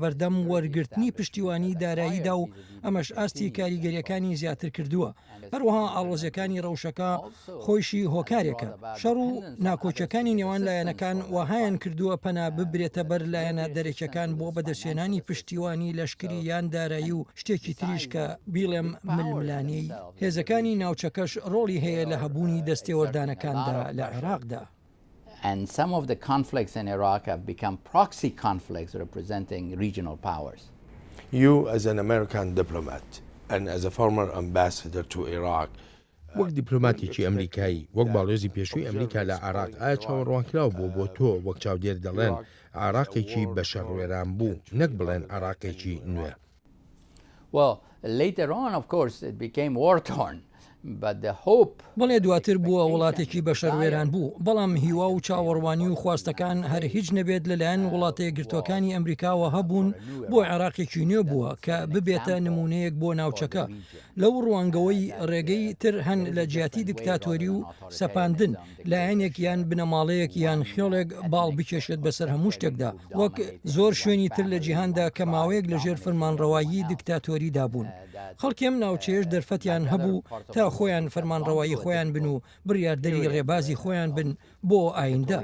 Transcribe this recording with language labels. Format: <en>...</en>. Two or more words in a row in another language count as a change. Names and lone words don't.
<ckb>بەردەم وەرگرتنی پشتیوانی داراییدا و ئەمەش ئاستی کاریگەریەکانی زیاتر کردووە هەروەها ئاڵۆزیەکانی ڕەوشەکە خۆیشی هۆکارێکە شەڕ و ناکۆچەکانی نێوان لایەنەکان وهایان کردووە پەنا ببرێتە بەر لایەنە دەرەکیەکان بۆ بەدەستێنانی پشتیوانی لەشکری یان دارایی و شتێکی تریش کە بیڵێم ململانی هێزەکانی ناوچەکەش ڕۆڵی هەیە لە هەبوونی دەستێوەردانەکاندا لە عێراقدا.</ckb> <en>And some of the conflicts in Iraq have become proxy conflicts representing regional powers. You as an American diplomat and as a former ambassador to Iraq</en> <ckb>وەک دیپلۆماتێکی ئەمریکایی وەک باڵێزی پێشووی ئەمریکا لە عێراق ئایا چاوەڕوانکراوە بۆ تۆ وەک چاودێر دەڵێن عێراقێکی بەشەڕوێران بوو نەک بڵێن عێراقێکی نوێ؟</ckb> <en>Well, later on of course it became war-torn.</en> <ckb>بەڵێ دواتر بووە وڵاتێکی بەشەروێران بوو بەڵام هیوا و چاوەڕوانی و خواستەکان هەر هیچ نەبێت لەلایەن وڵاتەیە گرتوەکانی ئەمریکاوە هەبوون بۆ عێراقێکی نوێ بووە کە ببێتە نمونەیەک بۆ ناوچەکە لەو ڕوانگەوەی ڕێگەی تر هەن لە جیاتی دیکتاتۆری و سەپاندن لایەنێک یان بنەماڵەیەک یان خێڵێک باڵ بکێشێت بەسەر هەموو شتێکدا وەک زۆر شوێنی تر لە جیهاندا کە ماوەیەک لەژێر فەرمانڕەوایی دیکتاتۆریدا بوون خەڵکێم ناوچەیەش دەرفەتیان هەبوو تا تا خۆیان فەرمانڕەوایی خۆیان بن و بڕیاردەری ڕێبازی خۆیان بن بۆ ئایندە.</ckb>